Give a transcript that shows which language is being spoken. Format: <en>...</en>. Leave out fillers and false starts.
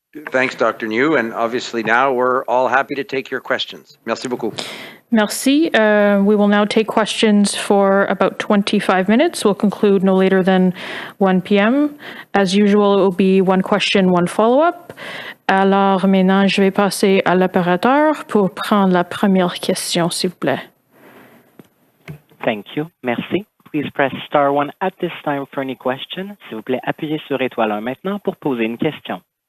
<en>Thanks, Dr. New. And obviously now we're all happy to take your questions.</en> <fr>Merci beaucoup. Merci.</fr> <en>We will now take questions for about 25 minutes. We'll conclude no later than 1 p.m. As usual, it will be one question, one follow-up.</en> <fr>Alors maintenant, je vais passer à l'opérateur pour prendre la première question, s'il vous plaît.</fr> <en>Thank you. Merci. Please press star 1 at this time for any question.</en> <fr>S'il vous plaît, appuyez sur étoile 1 maintenant pour poser une question.</fr>